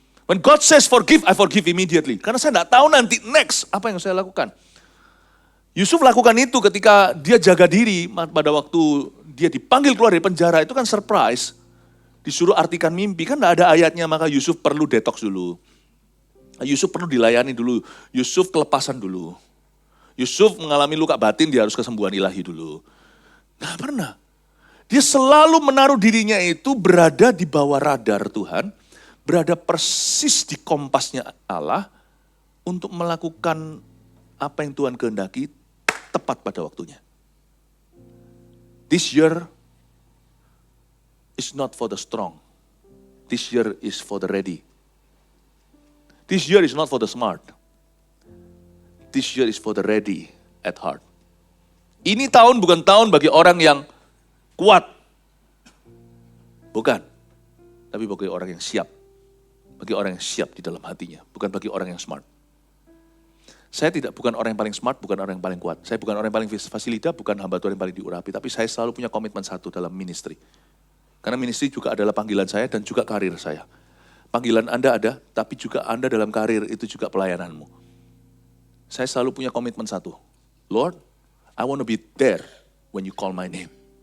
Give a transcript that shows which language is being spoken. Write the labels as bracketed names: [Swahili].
[English] When God says forgive, I forgive immediately. [Indonesian] Karena saya nggak tahu nanti next apa yang saya lakukan. Yusuf lakukan itu ketika dia jaga diri pada waktu dia dipanggil keluar dari penjara, itu kan surprise. Disuruh artikan mimpi, kan gak ada ayatnya, maka Yusuf perlu detox dulu. Yusuf perlu dilayani dulu, Yusuf kelepasan dulu. Yusuf mengalami luka batin, dia harus kesembuhan ilahi dulu. Gak pernah. Dia selalu menaruh dirinya itu berada di bawah radar Tuhan, berada persis di kompasnya Allah, untuk melakukan apa yang Tuhan kehendaki, tepat pada waktunya. [English] This year is not for the strong. This year is for the ready. This year is not for the smart. This year is for the ready at heart. [Indonesian] Ini tahun bukan tahun bagi orang yang kuat. Bukan. Tapi bagi orang yang siap. Bagi orang yang siap di dalam hatinya. Bukan bagi orang yang smart. Saya bukan orang yang paling smart, bukan orang yang paling kuat. Saya bukan orang yang paling fasilita, bukan hamba Tuhan yang paling diurapi. Tapi saya selalu punya komitmen satu dalam ministry. Karena ministry juga adalah panggilan saya dan juga karir saya. Panggilan Anda ada, tapi juga Anda dalam karir itu juga pelayananmu. Saya selalu punya komitmen satu. [English] Lord, I want to be there when you call my name.